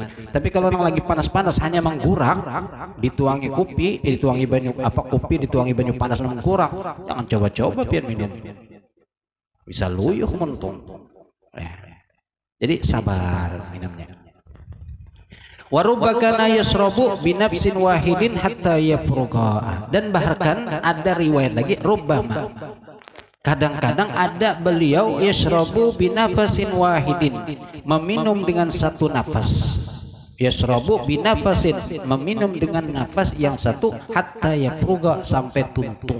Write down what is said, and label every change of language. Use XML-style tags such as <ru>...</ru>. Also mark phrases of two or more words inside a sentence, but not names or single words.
<id>Tapi kalau orang lagi panas-panas hanya menggurak, dituangi kopi, dituangi banyu kopi, dituangi banyu panas menggurak, jangan coba-coba biar minum. Bisa luyuh mentung. Jadi sabar minumnya.</id> <ar>وربما كان يشرب بنفس واحد حتى يفرغ.</ar> <id>Dan bahkan ada riwayat lagi rubbama, kadang-kadang ada beliau</id> <ar>يشرب بنفس واحد,</ar> <id>meminum dengan 1 nafas.</id> <ar>يشرب بنفس,</ar> <id>meminum dengan nafas yang 1,</id> <ar>حتى يفرغ,</ar> <id>sampai tuntung.</id>